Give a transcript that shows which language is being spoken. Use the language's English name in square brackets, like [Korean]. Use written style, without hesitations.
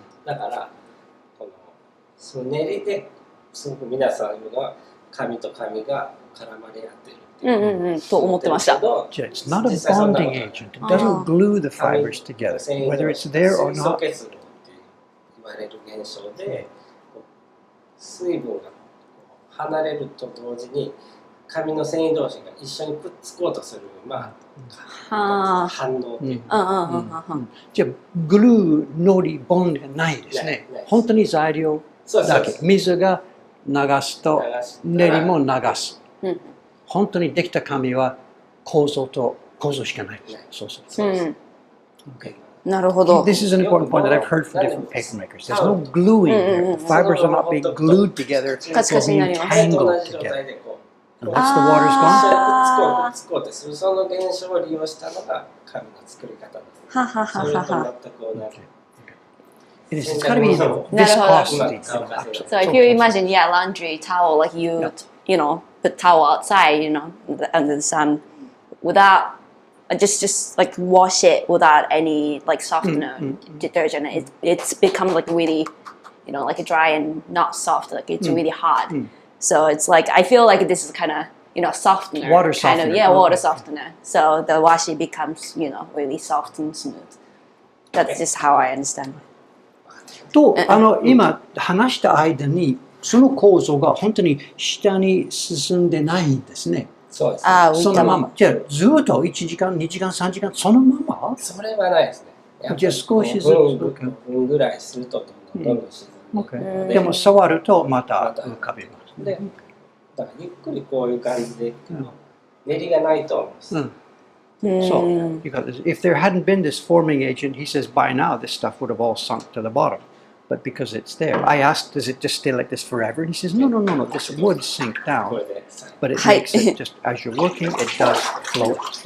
[Japanese] だからその練りですごく皆さん言うのは紙と紙が絡まり合っていると思ってました。 [English] It's not a bonding agent. It doesn't glue the fibers together, whether it's there or [Japanese] 水素 [English] not. [Japanese] 結露って言われる現象で、水分が離れると同時に紙の繊維同士が一緒にくっつこうとする反応っていう。じゃあグルー、ノリ、ボンドがないですね。本当に材料だけ。水が流すと練りも流す。本当にできた紙は構造しかない。そうそう。なるほど。 [English] This is an important point that I've heard from different paper makers. There's no gluing here. The fibers are not being glued together. They're being tangled together. And once the water's gone, [Japanese] くっつこうってするその現象を利用したのが紙の作り方です。それと全く同じ。 [English] It is. It's got to be [Japanese] Naruhodo. [English] viscosity. So if you imagine, yeah, laundry towel, like you, you know, put towel outside, you know, under the sun, without just like wash it without any like softener detergent. It's become like really, you know, like dry and not soft. Like it's really hard. So it's like I feel like this is kind of, you know, softener. Water kind softener. of, yeah, water softener. So the washi becomes, you know, really soft and smooth. That's just how I understand. [Japanese] と、今話した間に、その構造が本当に下に進んでないんですね。そうです、ああ、そのまま。じゃあ、ずっと1時間、2時間、3時間、そのままそれはないですね。じゃあ少しずつ。分ぐらいするとどんどん沈んでいくので、でも触るとまた浮かびます。で、だからゆっくりこういう感じで、練りがないと思います。 [English] So, because if there hadn't been this forming agent, he says by now this stuff would have all sunk to the bottom. But because it's there, I asked, does it just stay like this forever? And he says, no, this would sink down. But it makes it just, as you're working, it does float.